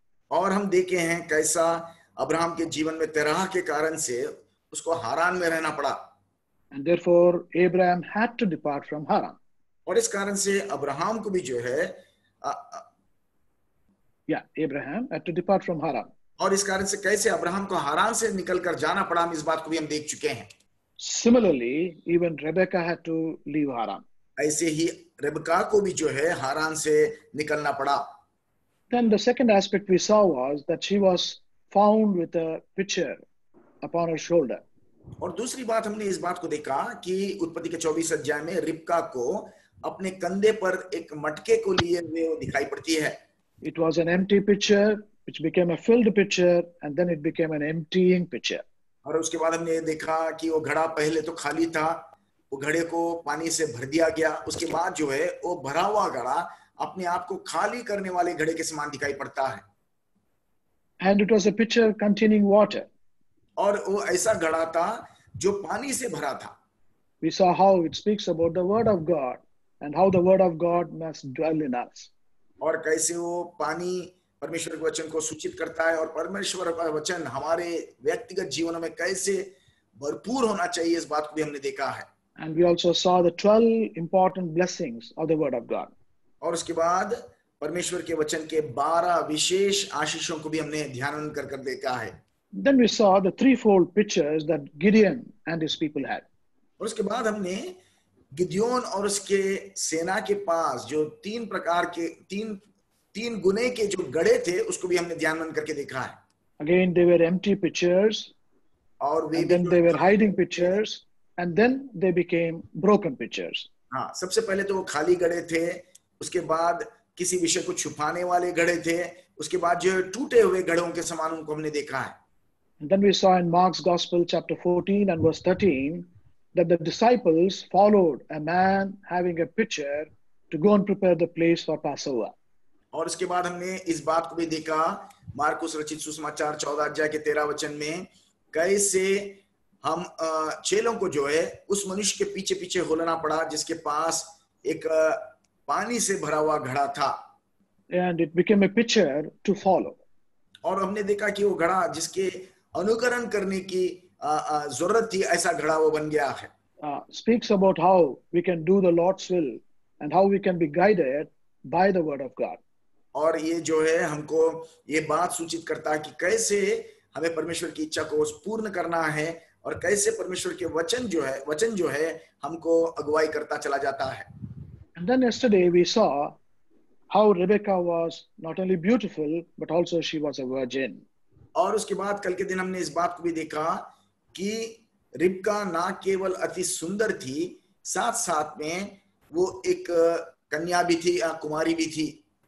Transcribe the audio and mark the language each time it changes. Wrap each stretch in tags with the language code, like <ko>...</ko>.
<hi>और हम देखे हैं कैसा अब्राहम के जीवन में तेरह के कारण से उसको हारान में रहना पड़ा।</hi> <en>And therefore Abraham had to depart from Haran.</en> <hi>और इस कारण से अब्राहम को भी जो है</hi> <en>Abraham had to depart from Haran.</en> <hi>और इस कारण से कैसे अब्राहम को हारान से निकलकर जाना पड़ा, हम इस बात को भी हम देख चुके हैं।</hi> <en>Similarly, even Rebecca had to leave Haran.</en> <hi>ऐसे ही रिबका को भी जो है हारान से निकलना पड़ा।</hi> <en>Then the second aspect we saw was that she was found with a pitcher upon her shoulder.</en> <hi>और दूसरी बात हमने इस बात को देखा कि उत्पत्ति के 24 अध्याय में रिबका को अपने कंधे पर एक मटके को लिए हुए दिखाई पड़ती है।</hi> <en>It was an empty pitcher which became a filled pitcher and then it became an emptying pitcher.</en> <hi>और उसके बाद हमने देखा कि वो घड़ा पहले तो खाली था, वो घड़े को पानी से भर दिया गया, उसके बाद जो है वो भरा हुआ घड़ा अपने आप को खाली करने वाले घड़े के समान दिखाई पड़ता है।</hi> <en>And it was a pitcher containing water.</en> <hi>और वो ऐसा घड़ा था जो पानी से भरा था।</hi> <en>We saw how it speaks about the word of God and how the word of God must dwell in us.</en> <hi>और कैसे वो पानी परमेश्वर के वचन को सूचित करता है और परमेश्वर का वचन हमारे व्यक्तिगत जीवनों में कैसे भरपूर होना चाहिए, इस बात को भी हमने देखा है।</hi> <en>And we also saw the 12 important blessings of the word of God.</en> <hi>और उसके बाद परमेश्वर के वचन के 12 विशेष आशीषों को भी हमने ध्यान कर देखा है।</hi> <en>Then we saw the threefold pictures that Gideon and his people had.</en> <hi>और उसके बाद हमने गिदयोन और उसके सेना के पास जो तीन प्रकार के तीन गुने के जो गड़े थे उसको भी हमने ध्यान करके देखा है।</hi> <en>Again, they were empty pitchers,</en> <hi>और</hi> <en>and then they were hiding pitchers, and then they became broken pitchers.</en> <hi>हाँ, सबसे पहले तो वो खाली गड़े थे, उसके बाद किसी विषय को छुपाने वाले गड़े थे, उसके बाद जो टूटे हुए गड़ों के समान उनको हमने देखा है।</hi> <en>And then we saw in Mark's Gospel, chapter 14 and verse 13, that the disciples followed a man having a pitcher to go and prepare the place for Passover.</en> <hi>और उसके बाद हमने इस बात को भी देखा मार्कुस रचित सुसमाचार 14 अध्याय के 13 वचन में कैसे हम चेलों को जो है उस मनुष्य के पीछे पीछे होलना पड़ा जिसके पास एक पानी से भरा हुआ घड़ा था.</hi> <en>And it became a pitcher to follow.</en> <hi>और हमने देखा कि वो घड़ा जिसके अनुकरण करने की जरूरत थी ऐसा घड़ा वो बन गया है.</hi> <en>Speaks about how we can do the Lord's will and how we can be guided by the word of God.</en> <hi>और ये जो है हमको ये बात सूचित करता है कि कैसे हमें परमेश्वर की इच्छा को पूर्ण करना है और कैसे परमेश्वर के वचन जो है हमको अगुवाई करता चला जाता है.</hi> <en>And then yesterday we saw how Rebecca was not only beautiful but also she was a virgin.</en> <hi>और उसके बाद कल के दिन हमने इस बात को भी देखा कि रिबका ना केवल अति सुंदर थी साथ साथ में वो एक कन्या भी थी कुमारी भी थी.</hi>